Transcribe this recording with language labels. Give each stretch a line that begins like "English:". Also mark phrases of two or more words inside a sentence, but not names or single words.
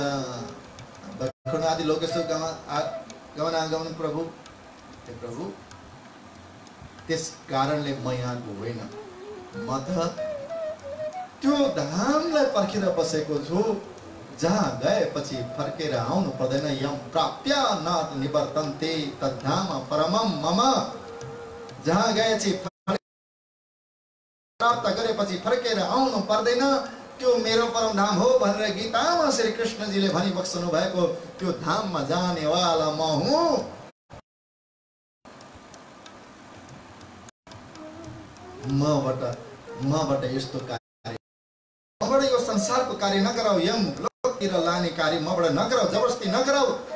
Sanskrit: वैकुण्ठ आदि लोकेशु गमनागमन प्रभु,
Nepali: हे प्रभु त्यस कारणले म यहाँको होइन, म त त्यो धामलाई पर्खेर बसेको छु जहाँ गएपछि फर्केर आउनु पर्दैन।
Sanskrit: यम प्राप्य न निवर्तन्ते तद्धाम परमम मम,
Nepali: जहाँ गएपछि प्राप्त गरेपछि फर्केर आउनु पर्दैन, त्यो मेरो परम धाम हो भनेर गीतामा श्री कृष्णजीले भनी बक्सनु भएको त्यो धाममा जानेवाला म हुँ। मबाट यस्तो कार्य, मबाट यो संसारको कार्य नगराऊ, यम लोकतिर लाने कार्य मबाट नगराऊ, जबरजस्ती नगराऊ।